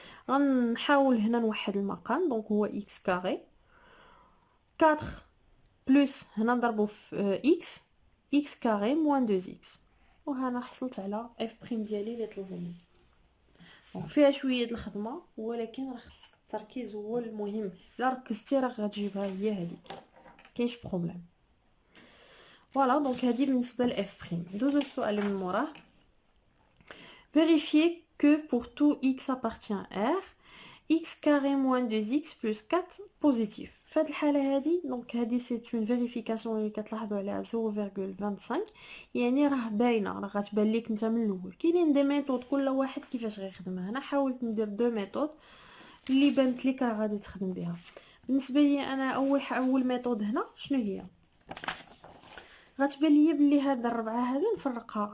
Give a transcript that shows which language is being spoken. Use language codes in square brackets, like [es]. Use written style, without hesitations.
[ar] غنحاول هنا نوحد المقام. دونك هو x كاري 4 بلس هنا نضربو في x كاري moins 2x وهنا حصلت على f بريم ديالي اللي طلبوا مني. دونك فيها شويه د الخدمه ولكن راه خصك التركيز هو المهم. الا ركزتي راه غتجيبها هي هذيك، كاينش بروبليم. فوالا دونك هذه بالنسبه لاف بريم. دوزو السؤال من موراه. [fr] vérifier que pour tout x appartient R x carré moins 2x plus 4 بوزيتيف. [ar] في هذه الحاله هذه دونك هذه سي اون فيريفيكاسيون اللي كتلاحظوا عليها 0.25 يعني راه باينه، راه غتبان لك انت من الاول. كاينين دي ميثود كل واحد كيفاش غيخدمها. انا حاولت ندير دو ميثود اللي بانت لك راه غادي تخدم بها. بالنسبه لي انا اول ميثود هنا شنو هي؟ غتبان لي بلي هاد الربعه هذه نفرقها.